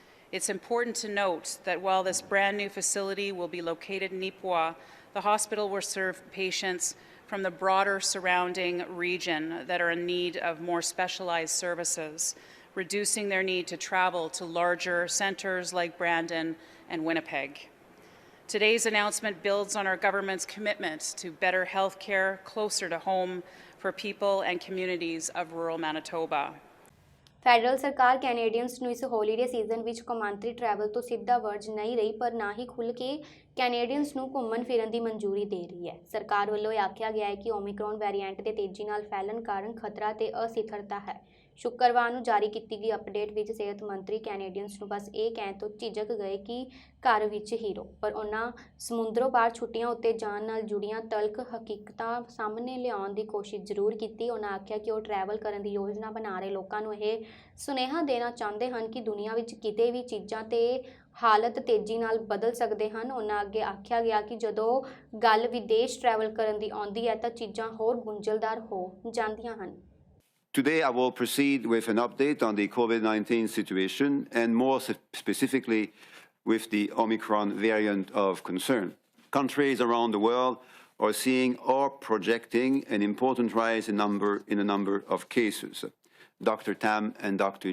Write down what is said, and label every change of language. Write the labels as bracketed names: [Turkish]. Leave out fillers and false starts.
[English] It's important to note that while this brand new facility will be located in Nipawa, the hospital will serve patients from the broader surrounding region that are in need of more specialized services, reducing their need to travel to larger centers like Brandon and Winnipeg. Today's announcement builds on our government's commitment to better health care closer to home for people and communities of rural Manitoba. [Punjabi] Federal ਸਰਕਾਰ Canadians ਨੂੰ ਇਸ holiday season ਵਿੱਚ ਕੌਮਾਂਤਰੀ travel ਤੋਂ ਸਿੱਧਾ ਵਰਜ ਨਹੀਂ ਰਹੀ ਪਰ ਨਾ ਹੀ ਖੁੱਲ੍ਹ ਕੇ ਕੈਨੇਡੀਅਨਸ ਨੂੰ ਘੁੰਮਣ ਫਿਰਨ ਦੀ ਮਨਜ਼ੂਰੀ ਦੇ ਰਹੀ ਹੈ। ਸਰਕਾਰ ਵੱਲੋਂ ਇਹ ਆਖਿਆ ਗਿਆ ਹੈ ਕਿ ਓਮਿਕਰੋਨ ਵੇਰੀਐਂਟ ਦੇ ਤੇਜ਼ੀ ਨਾਲ ਫੈਲਣ ਕਾਰਨ ਖਤਰਾ ਤੇ ਅਸਥਿਰਤਾ ਹੈ। ਸ਼ੁੱਕਰਵਾਰ ਨੂੰ ਜਾਰੀ ਕੀਤੀ ਗਈ ਅਪਡੇਟ ਵਿੱਚ ਸਿਹਤ ਮੰਤਰੀ ਕੈਨੇਡੀਅਨਸ ਨੂੰ ਬਸ ਇਹ ਕਹਿਣ ਤੋਂ ਝਿਜਕ ਗਏ ਕਿ ਘਰ ਵਿੱਚ ਹੀ ਰਹੋ, ਪਰ ਉਹਨਾਂ ਸਮੁੰਦਰੋਂ ਪਾਰ ਛੁੱਟੀਆਂ ਉੱਤੇ ਜਾਣ ਨਾਲ ਜੁੜੀਆਂ ਤਲਖ ਹਕੀਕਤਾਂ ਸਾਹਮਣੇ ਲਿਆਉਣ ਦੀ ਕੋਸ਼ਿਸ਼ ਜ਼ਰੂਰ ਕੀਤੀ। ਉਹਨਾਂ ਆਖਿਆ ਕਿ ਉਹ ਟਰੈਵਲ ਕਰਨ ਦੀ ਯੋਜਨਾ ਬਣਾ ਰਹੇ ਲੋਕਾਂ ਨੂੰ ਇਹ ਸੁਨੇਹਾ ਦੇਣਾ ਚਾਹੁੰਦੇ ਹਨ ਕਿ ਦੁਨੀਆ ਵਿੱਚ ਕਿਤੇ ਵੀ ਚੀਜ਼ਾਂ ਤੇ ਹਾਲਤ ਤੇਜ਼ੀ ਨਾਲ ਬਦਲ ਸਕਦੇ ਹਨ। ਉਹਨਾਂ ਅੱਗੇ ਆਖਿਆ ਗਿਆ ਕਿ ਜਦੋਂ ਗੱਲ ਵਿਦੇਸ਼ ਟਰੈਵਲ ਕਰਨ ਦੀ ਆਉਂਦੀ ਹੈ ਤਾਂ ਚੀਜ਼ਾਂ ਹੋਰ ਗੁੰਝਲਦਾਰ ਹੋ ਜਾਂਦੀਆਂ ਹਨ। [English] Today, I will proceed with an update on the COVID-19 situation and more specifically with the Omicron variant of concern. Countries around the world are seeing or projecting an important rise in a number of cases. Dr. Tam and Dr.